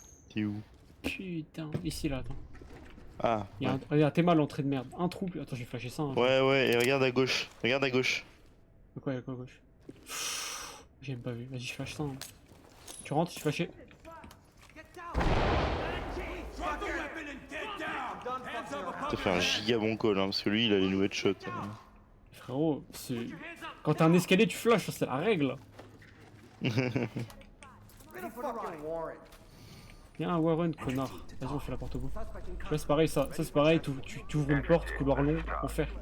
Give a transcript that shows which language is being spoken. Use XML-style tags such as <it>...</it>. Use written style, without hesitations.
<fr>T'es où? Putain, ici là, attends. Ah, Y'a ouais. regarde, t'es mal l'entrée de merde. Un trou, attends, j'ai flashé ça. Hein. Ouais, et regarde à gauche. Regarde à gauche. De quoi, y'a quoi à gauche? J'ai même pas vu, vas-y, je flash ça. Hein. Tu rentres, je suis flashé.</fr> <en>Get down! Drop the weapon and get down! Hands up above</en> <fr>T'as fait un giga bon call, hein, parce que lui, il allait nous headshot. Frérot, c'est. Quand t'as un escalier, tu flashes, c'est la règle.</fr> <en>Ready for the fucking warrant.</en> <fr>Y'a un Warren, connard. Vas-y, on fait la porte au bout.</fr> <en>Suspect in</en> <fr>Là, c'est pareil, ça c'est pareil, tu ouvres une porte, couloir long, on fait.</fr>